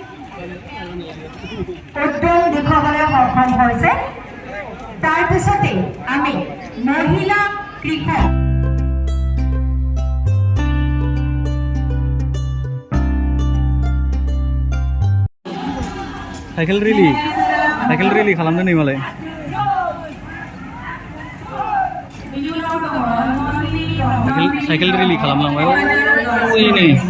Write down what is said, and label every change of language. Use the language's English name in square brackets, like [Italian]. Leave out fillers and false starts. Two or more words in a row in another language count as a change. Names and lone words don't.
[Assamese] উদ্যোগ দেখুৱাবলৈ সক্ষম হৈছে তাৰপিছতে আমি মহিলা কৃষক [English] cycle rally [Bodo] खालामदों नै मालाय [English] cycle rally [Bodo] खालामलांबाय ओइ नै